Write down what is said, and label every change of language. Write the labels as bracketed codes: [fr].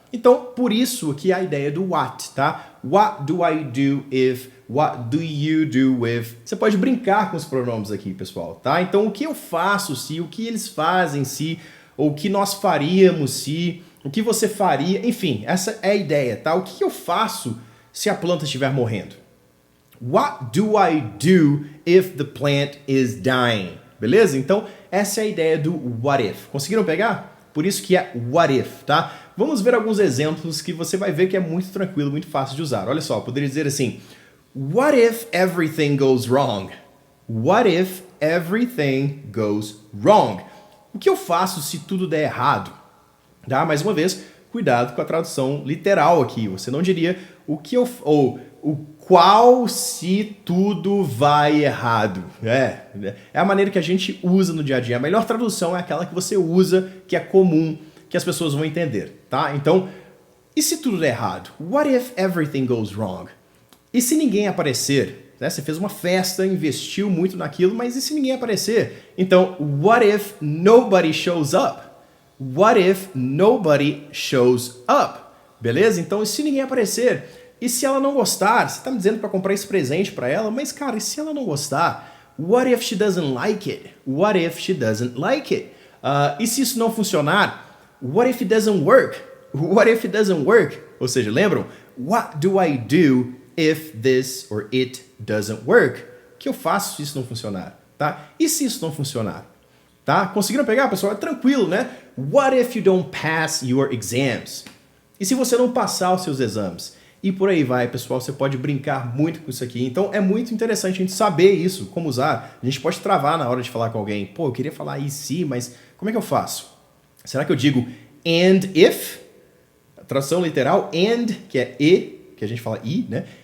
[pt] Então, por isso que é a ideia do what, tá? [en] What do I do if? What do you do with? [pt] Você pode brincar com os pronomes aqui, pessoal, tá? Então, o que eu faço se, o que eles fazem se, ou o que nós faríamos se, o que você faria, enfim, essa é a ideia, tá? O que eu faço se a planta estiver morrendo? [en] What do I do if the plant is dying? [pt] Beleza? Então, essa é a ideia do what if. Conseguiram pegar? Por isso que é what if, tá? Vamos ver alguns exemplos que você vai ver que é muito tranquilo, muito fácil de usar. Olha só, eu poderia dizer assim, [en] what if everything goes wrong? What if everything goes wrong? [pt] O que eu faço se tudo der errado? Tá? Mais uma vez, cuidado com a tradução literal aqui. Você não diria o que eu... ou o qual se tudo vai errado. É a maneira que a gente usa no dia a dia. A melhor tradução é aquela que você usa, que é comum, que as pessoas vão entender, tá? Então, e se tudo der errado? [en] What if everything goes wrong? [pt] E se ninguém aparecer? Né? Você fez uma festa, investiu muito naquilo, mas e se ninguém aparecer? [en] Então, what if nobody shows up? What if nobody shows up? Beleza? [pt] Então, e se ninguém aparecer? E se ela não gostar? Você está me dizendo para comprar esse presente para ela, mas cara, e se ela não gostar? [en] What if she doesn't like it? What if she doesn't like it? [pt] E se isso não funcionar? [en] What if it doesn't work? What if it doesn't work? [pt] Ou seja, lembram? [en] What do I do if this or it doesn't work? [pt] O que eu faço se isso não funcionar? Tá? E se isso não funcionar? Tá? Conseguiram pegar, pessoal? É tranquilo, né? [en] What if you don't pass your exams? [pt] E se você não passar os seus exames? E por aí vai, pessoal, você pode brincar muito com isso aqui. Então é muito interessante a gente saber isso, como usar. A gente pode travar na hora de falar com alguém. Pô, eu queria falar e se, mas como é que eu faço? Será que eu digo and if? A tradução literal, and, que é e, que a gente fala i, né?